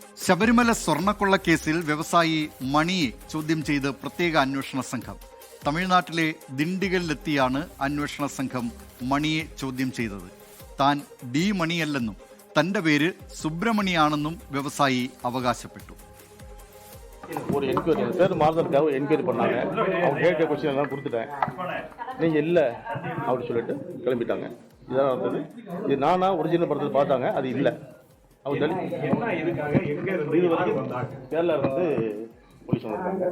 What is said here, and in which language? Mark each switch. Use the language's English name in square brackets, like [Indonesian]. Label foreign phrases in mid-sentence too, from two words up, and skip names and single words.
[Malayalam] ശബരിമല സ്വർണ്ണക്കൊള്ളക്കേസിൽ വ്യവസായി മണിയെ ചോദ്യം ചെയ്ത് പ്രത്യേക അന്വേഷണ സംഘം. തമിഴ്നാട്ടിലെ ദിണ്ടിഗലിലെത്തിയാണ് അന്വേഷണ സംഘം മണിയെ ചോദ്യം ചെയ്തത്. താൻ ഡി മണിയല്ലെന്നും തന്റെ പേര് സുബ്രമണിയാണെന്നും വ്യവസായി അവകാശപ്പെട്ടു. [Tamil] ஒரு என்கொயரி பேர் மாறுதலுக்காக என்கொயரி பண்ணாங்க. அவங்க கேட்க கொஸ்டின் எல்லாம் கொடுத்துட்டேன். நீங்கள் இல்லை அப்படின்னு சொல்லிட்டு கிளம்பிட்டாங்க. இதான் நடந்தது. இது நானா ஒரிஜினல் படத்தில் பார்த்தாங்க, அது இல்லை. அவங்க இது வந்து கேரளா இருந்து போலீஸ் வந்திருக்காங்க.